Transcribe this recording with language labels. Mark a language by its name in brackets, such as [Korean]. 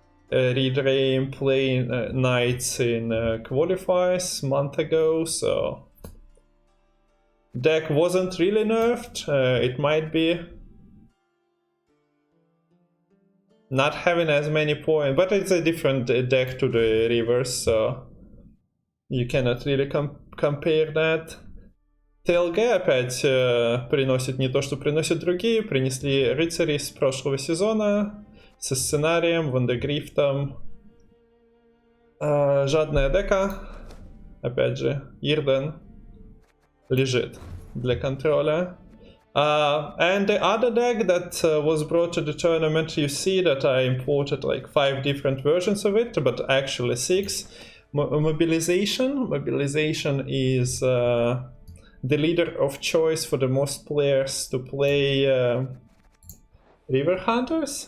[English] Read Rain play Knights in qualifiers a month ago, so deck wasn't really nerfed. It might be not having as many points, but it's a different deck to the reverse, so you cannot really compare that. [Russian] ТЛГ опять приносит не то, что приносят другие. Принесли рыцарей с прошлого сезона со сценарием, вандегрифтом. Жадная дека. Опять же, Ирден лежит для контроля. [English] And the other deck that was brought to the tournament, you see that I imported like 5 different versions of it, but actually 6. Mobilization. Mobilization is the leader of choice for the most players to play River Hunters.